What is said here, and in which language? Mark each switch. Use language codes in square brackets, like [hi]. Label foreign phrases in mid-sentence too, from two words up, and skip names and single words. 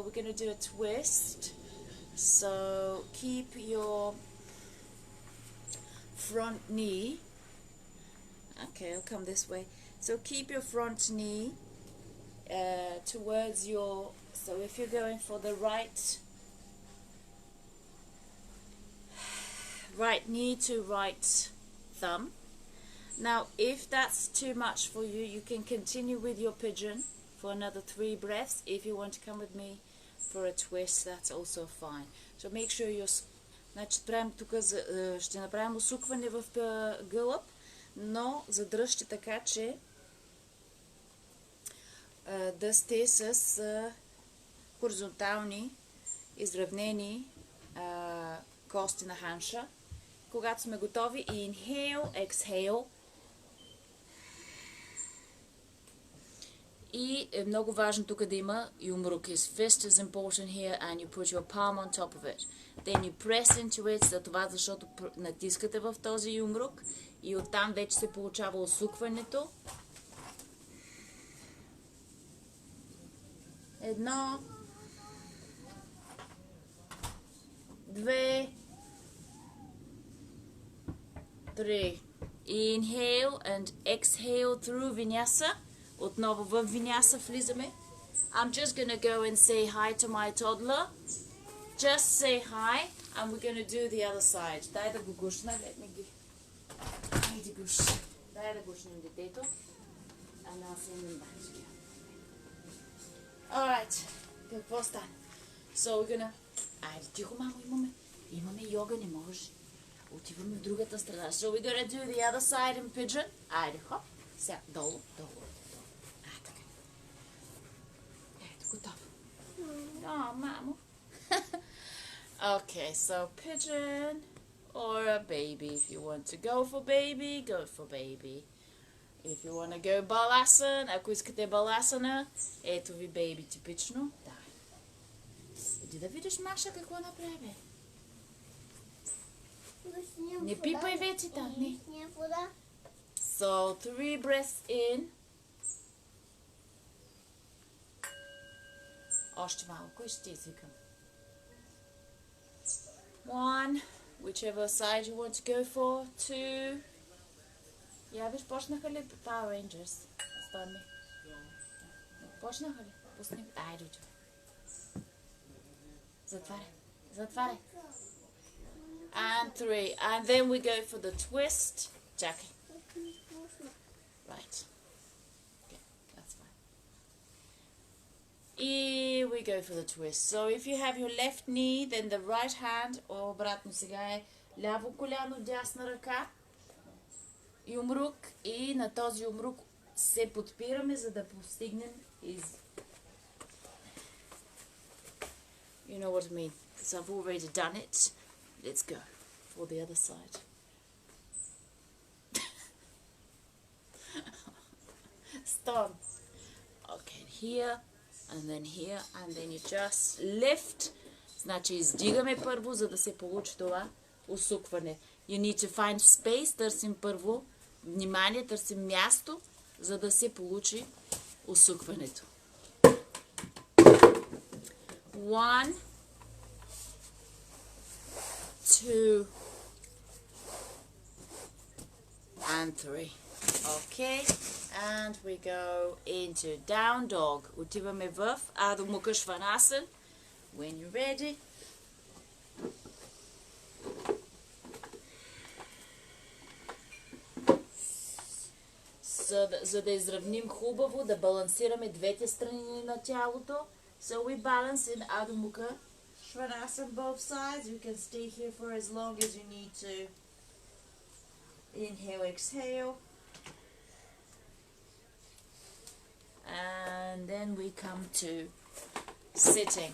[en] We're going to do a twist, so keep your front knee, okay, I'll come this way, so keep your front knee towards your, so if you're going for the right knee to right thumb. Now if that's too much for you, you can continue with your pigeon for another 3 breaths. If you want to come with me for a twist, that's also fine. So make sure you're... [bg] Значи, ще направим усукване в гълъб, но задръжте така, че да сте с хоризонтални, изравнени кости на ханша. Когато сме готови, [en] inhale, exhale. [bg] И е много важно тук да има юмрук. [en] His fist is important here and you put your palm on top of it. Then you press into it, [bg] за това, защото натискате в този юмрук и оттам вече се получава усукването. 1, 2, 3. [en] Inhale and exhale through vinyasa. [bg] Отново в виняса влизаме. [en] I'm just going to go and say hi to my toddler. Just say hi and we're going to do the other side. [bg] Дай да го гушна. [en] Let me give. [bg] Айде гуш. Дай да гушнем детето. [en] And I'll send him back to you. Alright. [bg] Какво стана? [en] So we're going to... [bg] Айде, тихо, мамо, имаме Имаме йога, не можеш. Отиваме в другата страна. [en] So we're gonna do the other side in pigeon. [bg] Айде, хоп. Сега, долу, долу. Така. Ето, готово. О, мамо. [en] Okay, so pigeon or a baby. If you want to go for baby. If you want to go balasana, [bg] ако искате баласана, ето ви бейби типично. Да. Иди да видиш Маша какво направи. Не пипай вече там, не. [en] So, 3 breaths in. [bg] Още малко и ще извикам. 1, [en] whichever side you want to go for. 2. [bg] Я виж, почнаха ли Power Rangers? Стани. Почнаха ли? Пусни. Айде, учи. Затваряй. [en] And 3. And then we go for the twist. Jackie. Right. Okay, that's fine. We go for the twist. So if you have your left knee, then the right hand, [bg] обратно сега е ляво коляно, дясна ръка, юмрук, и на този юмрук се подпираме, за да постигнем [en] You know what I mean. So I've already done it. Let's go for the other side. Stop. Okay, here, and then you just lift. [bg] Значи издигаме първо, за да се получи това усукване. [en] You need to find space. [bg] Търсим първо внимание, търсим място, за да се получи усукването. 1, 2, [en] and 3. Okay, and we go into down dog. [bg] Отиваме в Adho Mukha Svanasana. [en] When you're ready. [bg] За да изравним хубаво, да балансираме двете страни на тялото. [en] So we balance in Adho Mukha Svanasana both sides. You can stay here for as long as you need to. Inhale, exhale. And then we come to sitting.